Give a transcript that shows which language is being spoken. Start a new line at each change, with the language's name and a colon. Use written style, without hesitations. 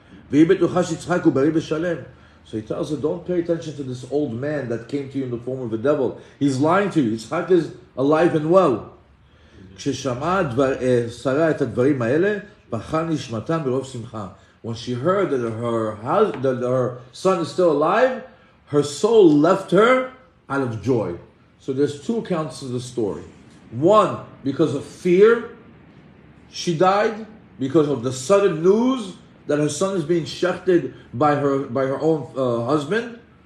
Hebrew: והיא בטוחה שיצחק הוא בריא ושלם.
English: So he tells her, don't pay attention to this old man that came to you in the form of a devil. He's lying to you. Yitzhak is alive and well.
Hebrew: כששמעה שרה את הדברים האלה, פרחה נשמתה מרוב שמחה.
English: When she heard that her son is still alive, her soul left her out of joy. So there's two accounts of the story. One, because of fear, she died because of the sudden news that her son is being shechted by her own husband.